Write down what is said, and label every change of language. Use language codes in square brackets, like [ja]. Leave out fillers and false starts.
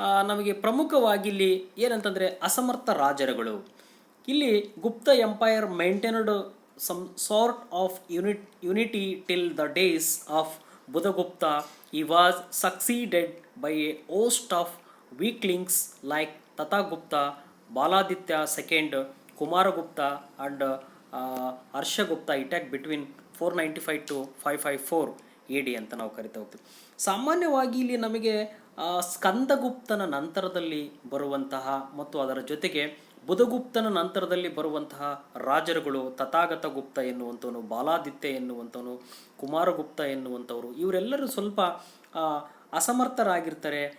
[kn] ನಮಗೆ ಪ್ರಮುಖವಾಗಿ ಇಲ್ಲಿ ಏನಂತಂದರೆ ಅಸಮರ್ಥ ರಾಜರುಗಳು. [en] ಇಲ್ಲಿ Gupta empire maintained some sort of unity till the days of Budhagupta. He was succeeded by a host of weaklings like Tatagupta, Baladitya II, Kumaragupta and Harshagupta attack between 495 to 554 AD [kn] ಅಂತ ನಾವು ಕರಿತಾ ಹೋಗ್ತೀವಿ. ಸಾಮಾನ್ಯವಾಗಿ ಇಲ್ಲಿ ನಮಗೆ ಸ್ಕಂದಗುಪ್ತನ ನಂತರದಲ್ಲಿ ಬರುವಂತಹ ಮತ್ತು ಅದರ ಜೊತೆಗೆ ಬುಧಗುಪ್ತನ ನಂತರದಲ್ಲಿ ಬರುವಂತಹ ರಾಜರುಗಳು ತಥಾಗತ ಗುಪ್ತ ಎನ್ನುವಂಥವನು, ಬಾಲಾದಿತ್ಯ ಎನ್ನುವಂಥವನು, ಕುಮಾರಗುಪ್ತ ಎನ್ನುವಂಥವರು, ಇವರೆಲ್ಲರೂ ಸ್ವಲ್ಪ ಅಸಮರ್ಥರಾಗಿರ್ತಾರೆ.